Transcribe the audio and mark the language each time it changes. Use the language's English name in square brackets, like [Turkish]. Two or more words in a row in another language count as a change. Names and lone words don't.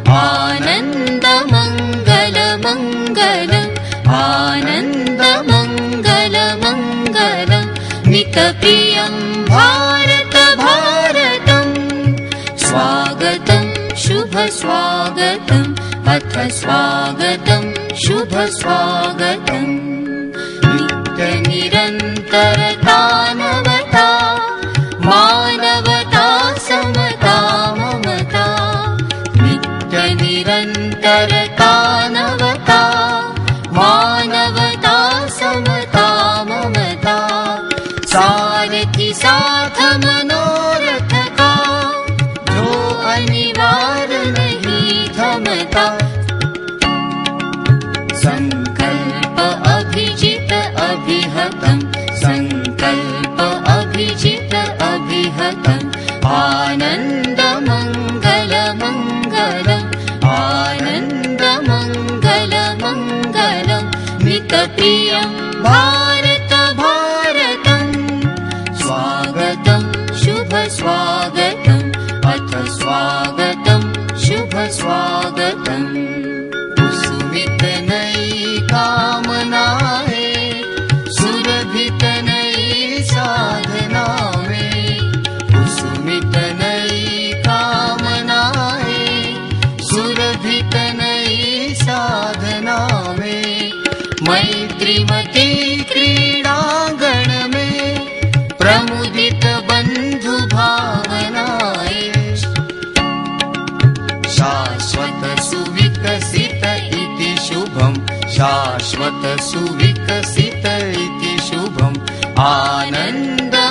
[Sanskrit] आनन्दमङ्गलमङ्गलम् आनन्दमङ्गलमङ्गलम् मितप्रियं भारत भारतम् स्वागतं शुभ स्वागतम् अथ स्वागतं शुभ स्वागतम् निरन्तरतानवता मानवता समता ममता [Hindi] नित्यनिरन्तरतानवता मानवता समता ममता सारथि साथ मनोरथ का जो अनिवार्य नहीं थमता [Sanskrit] संकल्प अभिजित अभिहतम् संकल्प अभिजित अभिहतम् आनन्दमङ्गलमङ्गलम् आनन्दमङ्गलमङ्गलम् मितप्रियं भारत भारतम् स्वागतं शुभ स्वागतम् अथ स्वागतं शुभ स्वागतम् [Hindi] कुसुमित नई कामनाए सुरभित नई साधना में कुसुमित नई कामनाए सुरभित नई साधना में मैत्रीमती क्रीडांगण में प्रमुदित बंधु भावनाए [Sanskrit] शाश्वत सुविकसित इति शुभम् शाश्वत सुविकसित इति शुभम् आनन्द